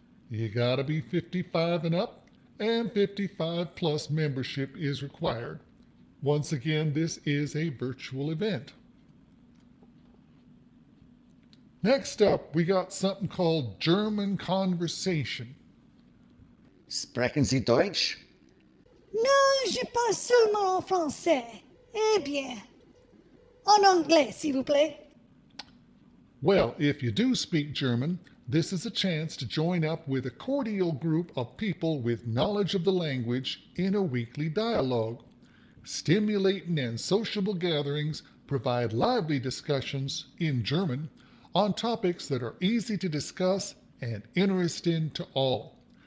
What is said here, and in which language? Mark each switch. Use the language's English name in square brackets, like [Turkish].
[English] You gotta be 55 and up, and 55 plus membership is required. Once again, this is a virtual event. Next up, we got something called German Conversation. [German] Sprechen Sie Deutsch? [French] Non, je parle seulement en français. Eh bien, en anglais, s'il vous plaît. [English] Well, if you do speak German, this is a chance to join up with a cordial group of people with knowledge of the language in a weekly dialogue. Stimulating and sociable gatherings provide lively discussions in German on topics that are easy to discuss and interesting to all.